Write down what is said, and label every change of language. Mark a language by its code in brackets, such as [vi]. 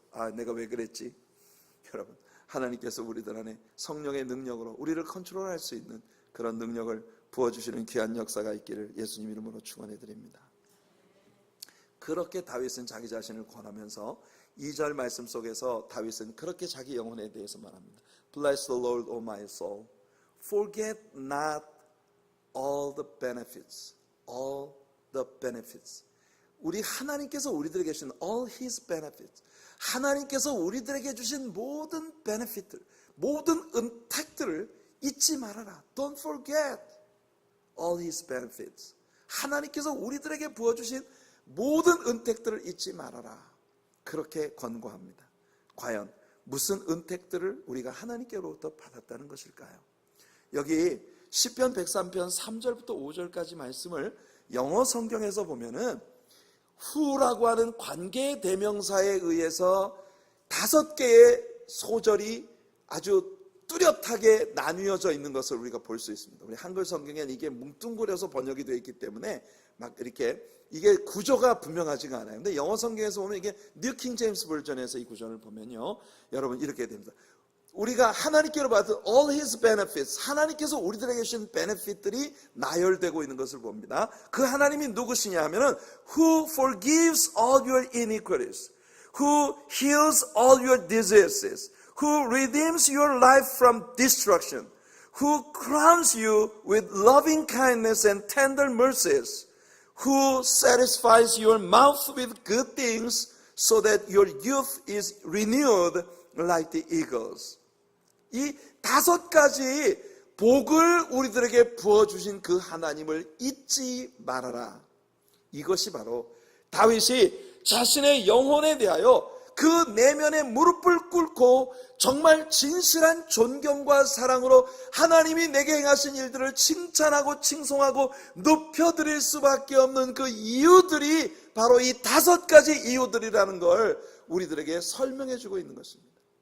[ko] 아, 내가 왜 그랬지? 여러분, 하나님께서 우리들 안에 성령의 능력으로 우리를 컨트롤할 수 있는 그런 능력을 부어주시는 귀한 역사가 있기를 예수님 이름으로 축원해 드립니다. 그렇게 다윗은 자기 자신을 권하면서 2절 말씀 속에서 다윗은 그렇게 자기 영혼에 대해서 말합니다. [en] Bless the Lord, O my soul. Forget not all the benefits. All the benefits. [ko] 우리 하나님께서 우리들에게 주신 all His benefits. 하나님께서 우리들에게 주신 모든 benefit들, 모든 은택들을 잊지 말아라. [en] Don't forget all His benefits. [ko] 하나님께서 우리들에게 부어주신 모든 은택들을 잊지 말아라. 그렇게 권고합니다. 과연 무슨 은택들을 우리가 하나님께로부터 받았다는 것일까요? 여기 시편 103편 3절부터 5절까지 말씀을 영어 성경에서 보면은 who라고 하는 관계 대명사에 의해서 5개의 소절이 아주 뚜렷하게 나뉘어져 있는 것을 우리가 볼 수 있습니다. 우리 한글 성경에는 이게 뭉뚱그려서 번역이 되어 있기 때문에 막 이렇게 이게 구조가 분명하지가 않아요. 근데 영어 성경에서 보면 이게 뉴 킹 제임스 버전에서 이 구조를 보면요, 여러분 이렇게 됩니다. 우리가 하나님께로 받은 all his benefits, 하나님께서 우리들에게 주신 benefit들이 나열되고 있는 것을 봅니다. 그 하나님이 누구시냐 하면은 [en] who forgives all your iniquities, who heals all your diseases, who redeems your life from destruction, who crowns you with loving kindness and tender mercies, who satisfies your mouth with good things so that your youth is renewed like the eagles. [ko] 이 5가지 복을 우리들에게 부어주신 그 하나님을 잊지 말아라. 이것이 바로 다윗이 자신의 영혼에 대하여 그 내면의 무릎을 꿇고 정말 진실한 존경과 사랑으로 하나님이 내게 행하신 일들을 칭찬하고 칭송하고 높여드릴 수밖에 없는 그 이유들이 바로 이 5가지 이유들이라는 걸 우리들에게 설명해 주고 있는 것입니다.